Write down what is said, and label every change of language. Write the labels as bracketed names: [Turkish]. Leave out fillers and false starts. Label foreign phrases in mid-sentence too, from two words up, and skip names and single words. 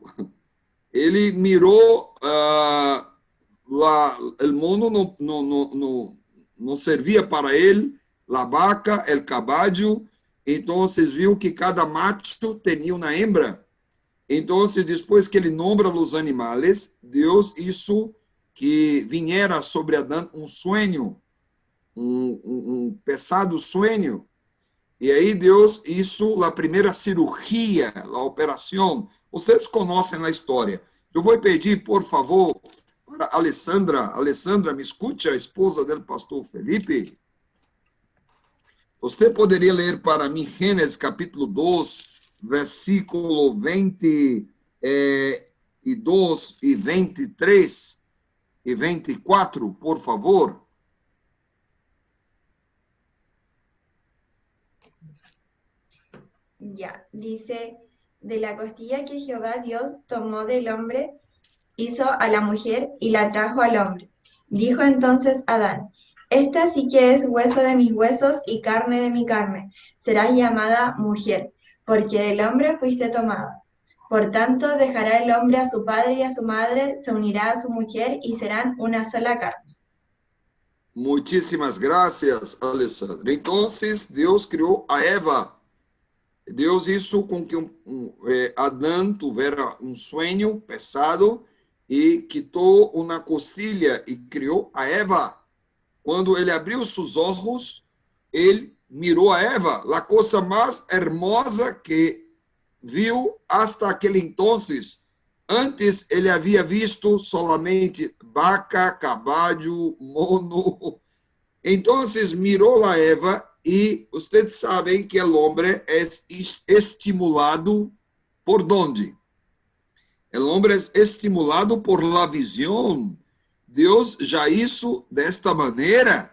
[Portuguese] Ele mirou, o mono não servia para ele, a vaca, o caballo. Então, viu que cada macho tinha uma hembra. Então, depois que ele nombra os animais, Deus [Spanish] hizo que viniera sobre [Portuguese] Adão um sonho, pesado sonho. E aí Deus hizo a primeira cirurgia, a operação. Vocês conhecem a história. Eu vou pedir, por favor, para Alessandra. Alessandra, me escute, a esposa do pastor Felipe. Você poderia ler para mim Gênesis capítulo 2, versículo 22 e 23 e 24, por favor? [Spanish] Ya, dice, de la costilla que Jehová Dios tomó del hombre, hizo a la mujer y la trajo al hombre. Dijo entonces Adán: esta sí que es hueso de mis huesos y carne de mi carne. Será llamada mujer, porque del hombre fuiste tomada. Por tanto, dejará el hombre a su padre y a su madre, se unirá a su mujer y serán una sola carne. [Portuguese] Muitíssimas graças, Alessandra. Então, Deus criou a Eva. Deus hizo com que Adão tivesse um sonho pesado e quitou uma costilha e criou a Eva. Quando ele abriu seus olhos, ele mirou a Eva, a coisa mais hermosa que viu hasta aquele entonces. Antes ele havia visto solamente vaca, caballo, mono. Então mirou a Eva e vocês sabem que o homem é estimulado por onde? O homem é estimulado por la visão. Deus já hizo desta maneira.